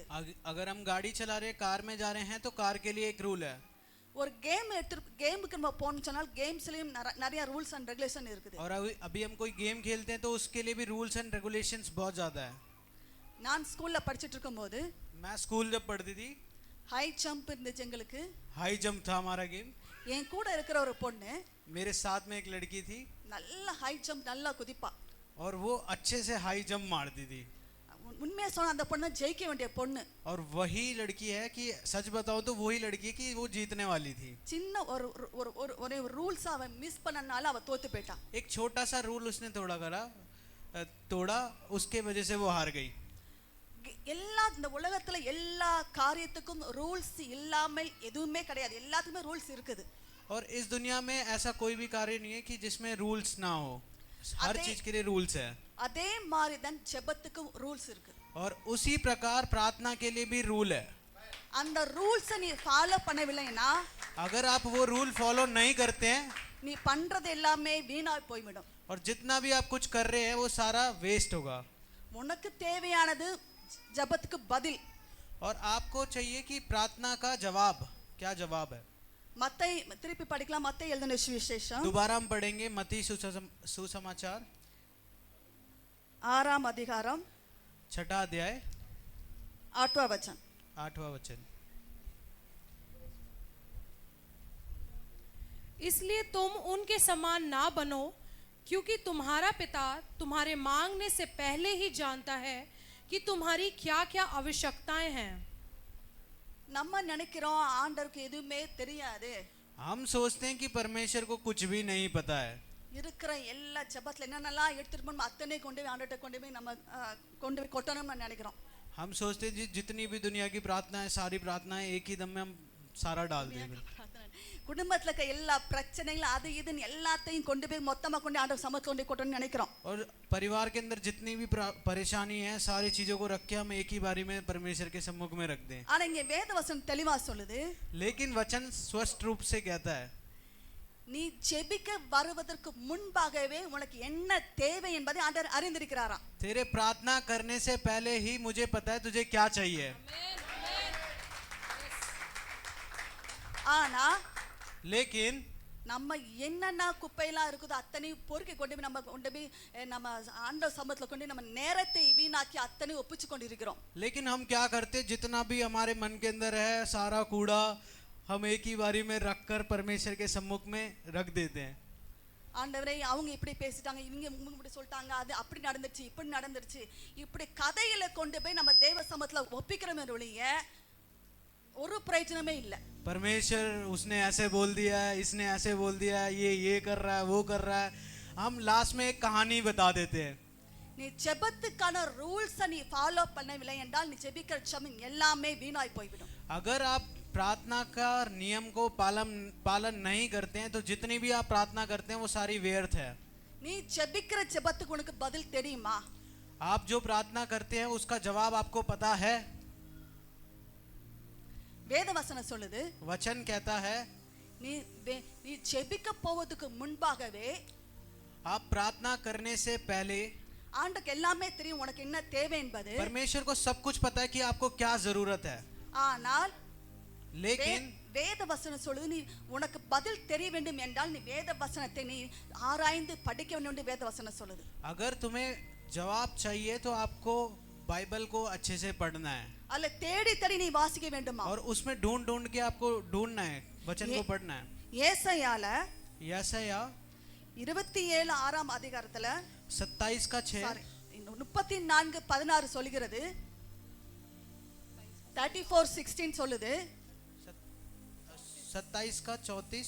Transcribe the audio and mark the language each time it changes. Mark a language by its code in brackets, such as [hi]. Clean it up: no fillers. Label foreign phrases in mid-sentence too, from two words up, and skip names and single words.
[hi] अगर हम गाड़ी चला रहे हैं, कार में जा रहे हैं तो कार के लिए एक रूल है. [ta] ஒரு கேமுக்கு நம்ம போறோம்னு சொன்னால் கேம்ஸ்லயும் நிறைய [en] rules and regulation [ta] இருக்குது. [hi] और अभी हम कोई गेम खेलते हैं तो उसके लिए भी [en] rules and regulations [hi] बहुत ज़्यादा है. [ta] நான் ஸ்கூல்ல படிச்சிட்டு இருக்கும்போது [hi] मैं स्कूल जब पढ़ती थी [en] high jump [ta] இருந்துச்சு எங்களுக்கு. [en] high jump [hi] था हमारा गेम. [ta] என் கூட இருக்கிற ஒரு பொண்ணு, [hi] मेरे साथ में एक लड़की थी [ta] நல்ல [en] high jump [ta] நல்லா குதிப்பா. [hi] और वो अच्छे से [en] high jump [hi] मारती थी. [ta] உண்மையா சொன்னா அந்த பொண்ணு ஜெயிக்க வேண்டிய பொண்ணு. [hi] और वही लड़की है कि सच बताऊं तो वही लड़की है कि वो जीतने वाली थी. [ta] சின்ன ஒரு ஒரு ஒரு ஒரே ரூல்ஸ் அவ மிஸ் பண்ணனால அவ தோத்து போயிட்டா. [hi] एक छोटा सा रूल उसने तोड़ा उसके वजह से वो हार गई. [ta] எல்லா இந்த உலகத்துல எல்லா காரியத்துக்கும் ரூல்ஸ் இல்லாமல் எதுவுமே கிடையாது. எல்லாத்துக்குமே ரூல்ஸ் இருக்குது. [hi] और इस दुनिया में ऐसा कोई भी कार्य नहीं है कि जिसमें रूल्स ना हो. हर चीज के लिए रूल्स है. [ta] அதே மாதிரி தான் ஜெபத்துக்கும் ரூல்ஸ் இருக்கு. [hi] और उसी प्रकार प्रार्थना के लिए भी रूल है. [ta] அந்த ரூல்ஸை நீ ஃபாலோ பண்ணவில்லைனா, [hi] अगर आप वो [en] rule follow [hi] नहीं करते हैं, [ta] நீ பண்றது எல்லாமே வீணா போய்விடும். [hi] और जितना भी आप कुछ कर रहे हैं वो सारा वेस्ट होगा. [ta] உனக்கு தேவையானது ஜெபத்துக்கு பதில். [hi] और आपको चाहिए कि प्रार्थना का जवाब क्या जवाब है. [ta] மத்தை திருப்பி படிக்கலாம். மத்தை எழுதின சுவிசேஷம் [hi] दोबारा हम पढ़ेंगे मत्ती सुसमाचार [ta] 6ஆம் அதிகாரம் [hi] 6वां अध्याय 8वां वचन. 8वां वचन. इसलिए तुम उनके समान ना बनो, क्योंकि तुम्हारा पिता तुम्हारे मांगने से पहले ही जानता है कि तुम्हारी क्या क्या आवश्यकताएं हैं. [ta] நம்ம நினைக்கிறோம் ஆண்டவருக்கு எதுவுமே தெரியாது. [hi] हम सोचते हैं कि परमेश्वर को कुछ भी नहीं पता है. [ta] இருக்கிற எல்லா ஜெபத்துல என்னென்னலாம் எடுத்துட்டு போகணும் அத்தனை கொண்டு போய் ஆண்டவர்கிட்ட கொண்டு போய் நம்ம கொண்டு போய் கொட்டணும்னு நினைக்கிறோம். [hi] हम सोचते हैं जितनी भी दुनिया की प्रार्थना है सारी प्रार्थनाएं एक ही दम में हम सारा डाल देंगे. [ta] குடும்பத்துல இருக்க எல்லா பிரச்சனைகளும் அது இதுன்னு எல்லாத்தையும் கொண்டு போய் மொத்தமா கொண்டு ஆண்டவர் சமூகத்துல கொண்டு கொட்டணும்னு நினைக்கிறோம். [hi] और परिवार के अंदर जितनी भी परेशानी है सारी चीजों को रख के हम एक ही बारी में परमेश्वर के सम्मुख में रख दें. [ta] ஆனா இங்க வேதவசனம் தெளிவா சொல்லுது, [hi] लेकिन वचन स्पष्ट रूप से कहता है [ta] நீ ஜெபிக்க வருவதற்கு முன்பாகவே உனக்கு என்ன தேவை என்பதை ஆண்டவர் அறிந்திருக்கிறாராம். [hi] तेरे प्रार्थना करने से पहले ही मुझे पता है तुझे क्या चाहिए. [ta] ஆனா [hi] लेकिन [ta] நம்ம என்னென்ன குப்பையெல்லாம் இருக்குதோ அத்தனையும் பொறுக்கி கொண்டு போய் நம்ம கொண்டு போய் நம்ம ஆண்டவர் சமூகத்துல கொண்டு நம்ம நேரத்தை வீணாக்கி அத்தனையும் ஒப்பிச்சு கொண்டு இருக்கிறோம். [hi] लेकिन हम क्या करते जितना भी हमारे मन के अंदर है सारा कूड़ा हम एक ही बारी में रखकर परमेश्वर के सम्मुख में रख देते हैं. [ta] ஆண்டவரே அவங்க இப்படி பேசிட்டாங்க, இவங்க இப்படி சொல்லிட்டாங்க, அது அப்படி நடந்துருச்சு இப்படி நடந்துருச்சு இப்படி கதையில கொண்டு போய் நம்ம தேவ சமூகத்துல ஒப்பிக்கிறோமே ஒழிய ஒரு பிரயோஜனமே இல்லை. [hi] परमेश्वर उसने ऐसे बोल दिया है, इसने ऐसे बोल दिया है, ये कर रहा है वो कर रहा है. हम लास्ट में एक कहानी बता देते हैं. [ta] நீ ஜெபத்துக்கான ரூல்ஸை நீ ஃபாலோ பண்ணவில்லை என்றால் நீ ஜெபிக்கிற ஜெபம் எல்லாமே வீணாய் போய்விடும். [hi] अगर आप प्रार्थना का नियम को पालन नहीं करते हैं तो जितनी भी आप प्रार्थना करते हैं वो सारी व्यर्थ है. [ta] நீ ஜெபிக்கிற ஜெபத்துக்கு உனக்கு பதில் தெரியுமா? [hi] आप जो प्रार्थना करते हैं उसका जवाब आपको पता है. [ta] வேதவசனம் சொல்லுது, [hi] वचन कहता है [ta] நீ நீ ஜெபிக்க போவதுக்கு முன்பாகவே [hi] आप प्रार्थना करने से पहले [ta] ஆண்டவருக்கு எல்லாமே தெரியும் உனக்கு என்ன தேவை என்பது. [hi] परमेश्वर को सब कुछ पता है कि आपको क्या जरूरत है. [ta] ஆனால் [hi] लेकिन [ta] வேதவசனம் சொல்லுது, நீ உனக்கு பதில் தெரிய வேண்டும் என்றால் நீ வேதவசனத்தை நீ ஆராய்ந்து படிக்க வேண்டும் என்று வேதவசனம் சொல்லுது. [hi] अगर तुम्हें जवाब चाहिए तो आपको बाइबल को अच्छे से पढ़ना है [ta] அல்ல தேடி தேடி நீ வாசிக்க வேண்டுமா? [hi] और उसमें ढूंढ ढूंढ के आपको ढूंढना है, वचन को पढ़ना है. [ta] ஏசாயால [hi] यशायाह [ta] 27 6ஆம் அதிகாரத்துல [hi] 27 का 6 [ta] 34:16 சொல்கிறது. 34:16 சொல்லுது, [hi] 27 का 34